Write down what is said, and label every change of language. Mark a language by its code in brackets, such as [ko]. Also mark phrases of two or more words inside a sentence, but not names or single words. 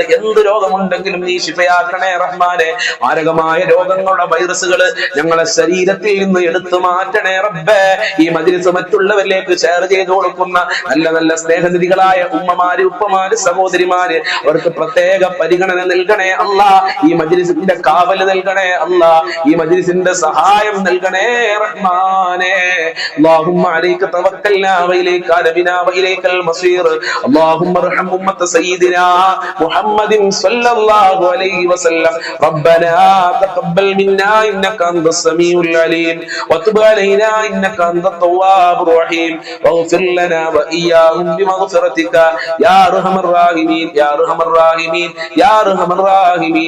[ml] എന്ത് രോഗമുണ്ടെങ്കിലും നീ ശിഫയാക്കണേ റഹ്മാനെ. മാരകമായ രോഗങ്ങളുടെ വൈറസുകൾ ഞങ്ങളെ ശരീരത്തിൽ നിന്ന് എടുത്തു മാറ്റണേ റബ്ബേ. ഈ മജ്ലിസ് മറ്റുള്ളവരിലേക്ക് ഷെയർ ചെയ്തു കൊടുക്കുന്ന നല്ല നല്ല സ്നേഹനിധികളായ ഉമ്മമാര്, ഉപ്പമാര്, സഹോദരിമാര്, അവർക്ക് പ്രത്യേക പരിഗണന നൽകണേ അല്ലാ. ഈ മജ്ലിസിന്റെ കാവല് നൽകണേ അല്ലാ. ഈ മജ്ലിസിന്റെ സഹായം നൽകണേ റഹ്മാനെ. [ar] اللهم عليك توكلنا وإليك نبنا وإليك المصير. اللهم ارحم أمة سيدنا محمد صلى الله عليه وسلم. ربنا تقبل منا إنك أنت السميع العليم وتب علينا إنك أنت التواب الرحيم واغفر لنا وإياهم بمغفرتك يا أرحم الراحمين يا أرحم الراحمين يا أرحم الراحمين.